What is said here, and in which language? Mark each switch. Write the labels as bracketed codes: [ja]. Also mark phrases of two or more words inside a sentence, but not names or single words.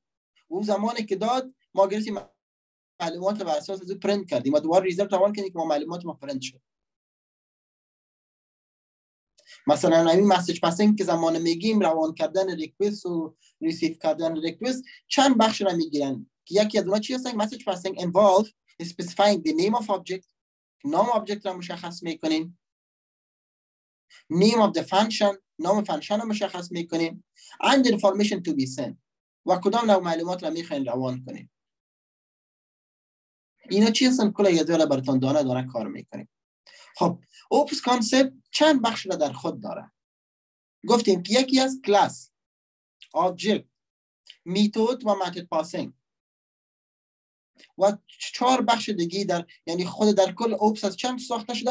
[fa] اون زمانی که داد ما گرفتیم معلومات بر اساس از پرینت کردیم و دوباره ریزالت روان کردیم که ما معلومات ما پرینت شد. مثلا همین [en] message passing [fa] که زمان میگیم روان کردن ریکوست و ریسیو کردن ریکوست چند بخش را میگیرن که یکی از اونها چی هستن؟ [en] message passing involve specifying the name of object، [fa] نام آبجکت را مشخص میکنیم، [en] name of the function، [fa] نام فانکشن را مشخص میکنیم، [en] and the information to be sent [fa] و کدام نوع معلومات را میخواین روان کنیم. اینا چی هستن؟ کلا یه دوره براتون دانه کار میکنیم. خب [en] OOPs concept [fa] چند بخش را در خود داره. گفتیم که یکی از کلاس، آبجکت، میتود و [en] method passing [fa] و 4 بخش دیگه در یعنی خود در کل اوپس از چند ساخته شده؟